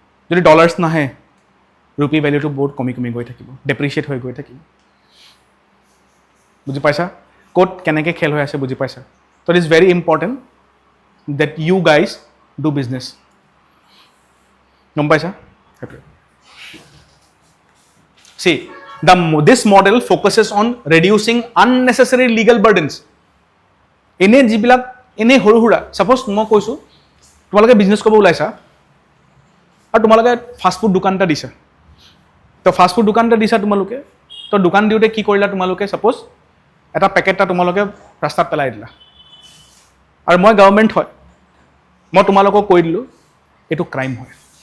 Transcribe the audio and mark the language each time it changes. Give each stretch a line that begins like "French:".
Assamese: যদি ডলাৰ্ছ নাহে ৰুপি ভেলিউটো বহুত কমি গৈ থাকিব, ডেপ্ৰিচিয়েট হৈ গৈ থাকিব। বুজি পাইছা ক'ত কেনেকৈ খেল হৈ আছে? বুজি পাইছা?
English: ত' it is very important that you guys do business.
Assamese: গম পাইছা?
English: See, this model focuses on reducing unnecessary legal burdens.
Assamese: যিবিলাক সৰু সুৰা, ছাপ'জ মই কৈছোঁ তোমালোকে বিজনেছ কৰিব ওলাইছা আৰু তোমালোকে ফাষ্টফুড দোকান এটা দিছা, তো ফাষ্টফুড দোকান এটা দিছা তোমালোকে, তো দোকান দিওঁতে কি কৰিলা তোমালোকে, ছাপ'জ এটা পেকেট এটা তোমালোকে ৰাস্তাত পেলাই দিলা, আৰু মই গভৰ্ণমেণ্ট হয়, মই তোমালোকক কৈ দিলোঁ এইটো ক্ৰাইম হয়।